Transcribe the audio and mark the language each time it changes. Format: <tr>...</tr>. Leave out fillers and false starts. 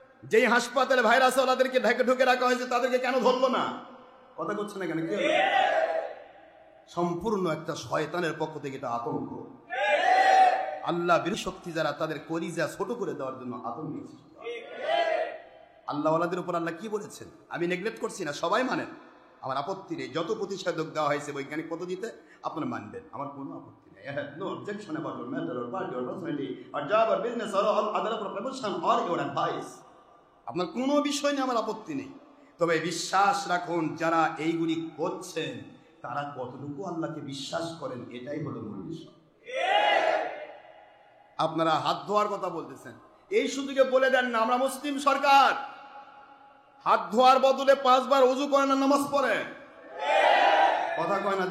<bn>যেই হাসপাতালে ভাইরাস ওলাদেরকে ঢুকে রাখা হয়েছে তাদেরকে কেন ধরলো না? কথা করছে না কেন? কি হলো? সম্পূর্ণ একটা শয়তানের পক্ষ থেকে এটা আতঙ্ক। আল্লাহ বিরোধী শক্তি যারা তাদের কলিজা ছোট করে দেওয়ার জন্য আতঙ্ক। আল্লাহ ওয়ালাদের উপর আল্লাহ কি বলেছেন? আমি নেগলেক্ট করছি না, সবাই মানেন, আমার আপত্তি নেই। যত প্রতিষেধক দেওয়া হয়েছে বৈজ্ঞানিক পদ্ধতিতে আপনারা মানবেন, আমার কোনো আপত্তি নেই।</bn> <en>I have no objection about your matter or party or personality or job or business or all other profession or your advice.</en> <bn>আপনার কোনো বিষয় নিয়ে আমার আপত্তি নেই। তবে বিশ্বাস রাখুন যারা এইগুলি করছেন তারা কতটুকু আল্লাহকে বিশ্বাস করেন, এটাই হলো মূল বিষয়। আপনারা হাত ধোয়ার কথা বলতেছেন, এই সুযোগে বলে দেন না আমরা মুসলিম সরকার, হাত ধোয়ার বদলে 5 বার ওযু করে না নামাজ পড়ে? কথা কয় না?</bn>